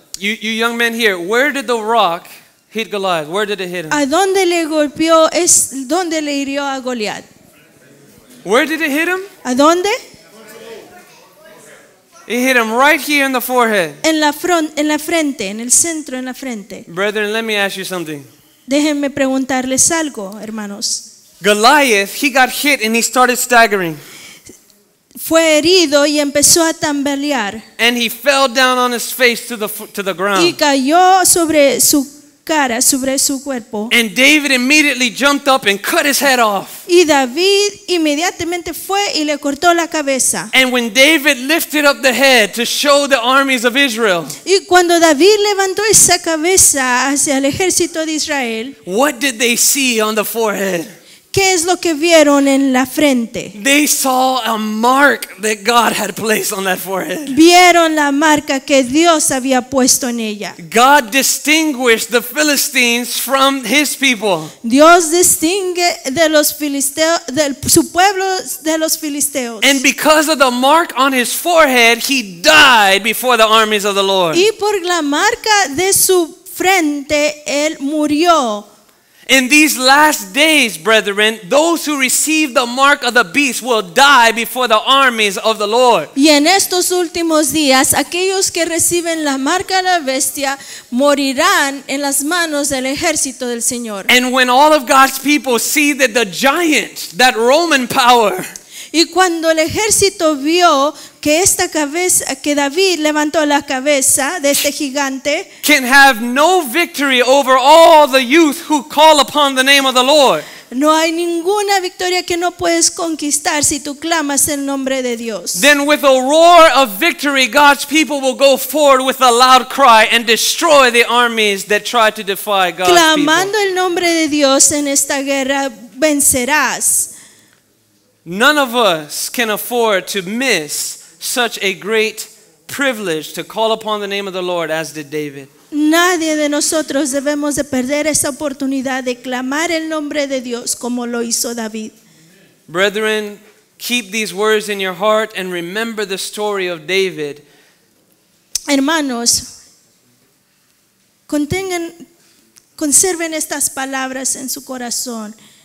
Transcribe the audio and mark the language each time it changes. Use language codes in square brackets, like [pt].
[en] You young men here, where did the rock hit Goliath? Where did it hit him? [es] ¿A dónde le golpeó? ¿Dónde le hirió a Goliat? [en] Where did it hit him? [es] ¿A dónde? [en] It hit him right here in the forehead. [es] En la frente, en el centro, en la frente. [en] Brethren, let me ask you something. [es] Déjenme preguntarles algo, hermanos. [en] Goliath, he got hit and he started staggering. [es] Fue herido y empezó a tambalear [en] And he fell down on his face to the ground. [es] cayó sobre su cara, sobre su cuerpo. [en] And David immediately jumped up and cut his head off. [es] Y David inmediatamente fue y le cortó la cabeza. [en] And when David lifted up the head to show the armies of Israel, [es] Y cuando David levantó esa cabeza hacia el ejército de Israel, [en] what did they see on the forehead? [es] ¿qué es lo que vieron en la frente? [en] They saw a mark that God had placed on that forehead. [es] Vieron la marca que Dios había puesto en ella. [en] God distinguished the Philistines from his people. [es] Dios distingue de los filisteos, su pueblo de los filisteos. [en] And because of the mark on his forehead, he died before the armies of the Lord. [es] Y por la marca de su frente, él murió. [en] In these last days, brethren, those who receive the mark of the beast will die before the armies of the Lord. [es] Y en estos últimos días, aquellos que reciben la marca de la bestia morirán en las manos del ejército del Señor. [en] And when all of God's people see that the giant, that Roman power, [es] Y cuando el ejército vio que esta cabeza, que David levantó la cabeza de este gigante, [en] can have no victory over all the youth who call upon the name of the Lord, [es] no hay ninguna victoria que no puedes conquistar si tú clamas el nombre de Dios. [en] then with a roar of victory, God's people will go forward with a loud cry and destroy the armies that try to defy God's [es] Clamando [en] people. [es] el nombre de Dios en esta guerra vencerás. [en] None of us can afford to miss such a great privilege to call upon the name of the Lord as did David. [es] Nadie de nosotros debemos de perder esa oportunidad de clamar el nombre de Dios como lo hizo David. [en] Brethren, keep these words in your heart and remember the story of David. [es] Hermanos, conserven estas palabras en su corazón.